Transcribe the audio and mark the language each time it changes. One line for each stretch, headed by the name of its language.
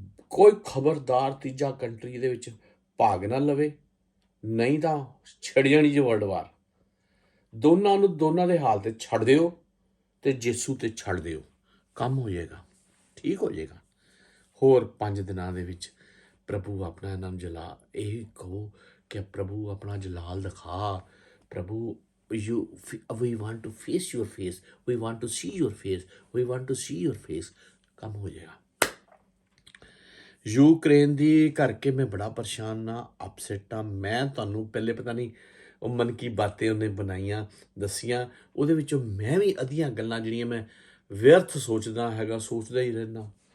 Punjabi: ਕੋਈ ਖਬਰਦਾਰ ਤੀਜਾ ਕੰਟਰੀ ਦੇ ਵਿੱਚ ਭਾਗ ਨਾ ਲਵੇ, ਨਹੀਂ ਤਾਂ ਛਿੜ ਜਾਣੀ ਜੀ ਵਰਲਡ ਵਾਰ। ਦੋਨਾਂ ਦੇ ਹਾਲ ਤੇ ਛੱਡ ਦਿਓ ਤੇ ਯਿਸੂ ਤੇ ਛੱਡ ਦਿਓ, ਕੰਮ ਹੋ ਜਾਏਗਾ, ਠੀਕ ਹੋ ਜਾਏਗਾ। ਹੋਰ 5 ਦਿਨਾਂ ਦੇ ਵਿੱਚ ਪ੍ਰਭੂ ਆਪਣਾ ਨਾਮ ਜਲਾ, ਇਹ ਕਹੋ ਕਿ ਪ੍ਰਭੂ ਆਪਣਾ ਜਲਾਲ ਦਿਖਾ।
English: ਪ੍ਰਭੂ we want to face your face, we want to see your face, we want to see your face,
Punjabi: ਕੰਮ ਹੋ ਜਾਏਗਾ। ਯੂਕਰੇਨ ਦੀ ਕਰਕੇ ਮੈਂ ਬੜਾ ਪਰੇਸ਼ਾਨ ਆ, ਅਪਸੈਟ ਆ। ਮੈਂ ਤੁਹਾਨੂੰ ਪਹਿਲੇ ਪਤਾ ਨਹੀਂ ਉਹ ਮਨ ਕੀ ਬਾतें ਉਹਨੇ ਬਣਾਈਆਂ, ਦੱਸੀਆਂ, ਉਹਦੇ ਵਿੱਚੋਂ ਮੈਂ ਵੀ ਅੱਧੀਆਂ ਗੱਲਾਂ ਜਿਹੜੀਆਂ ਮੈਂ ਵਿਅਰਥ ਸੋਚਦਾ ਹੈਗਾ, ਸੋਚਦਾ ਹੀ ਰਹਿਣਾ।